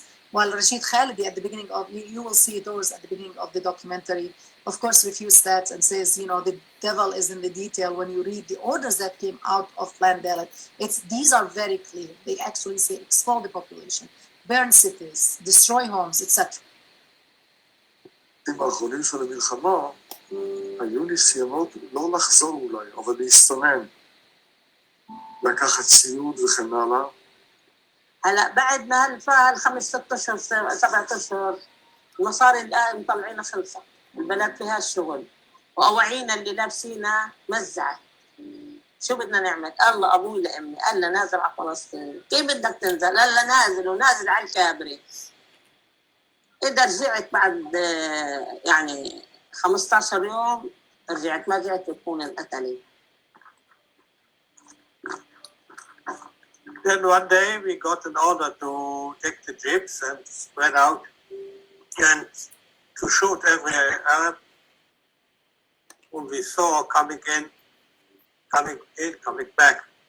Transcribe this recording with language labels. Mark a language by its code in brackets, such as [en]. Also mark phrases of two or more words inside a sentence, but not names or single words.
[en] While Rashid Khalidi at the beginning of, you will see those at the beginning of the documentary, of course, refutes that and says, the devil is in the detail. When you read the orders that came out of Plan Dalet, these are very clear. They actually say expel the population, burn cities, destroy homes, etc. [he] האחרונים של המלחמה, היו ניסיונות לא לחזור אולי, אבל להסתנן, לקחת ציוד וכן הלאה. [ar] هلا بعد ما هالفعل 5 6 اشهر 7 اشهر المصاري الان مطلعينها خلصت البلد فيها الشغل واواعينا اللي لابسينها مزعت شو بدنا نعمل؟ الله ابوي لامي قال لنا نازل على فلسطين كيف بدك تنزل؟ قال لنا نازل ونازل على الكابري اذا رجعت بعد 15 يوم رجعت ما رجعت بكون انقتلت. [en] Then one day we got an order to take the jeeps and spread out and to shoot every Arab whom we saw coming back.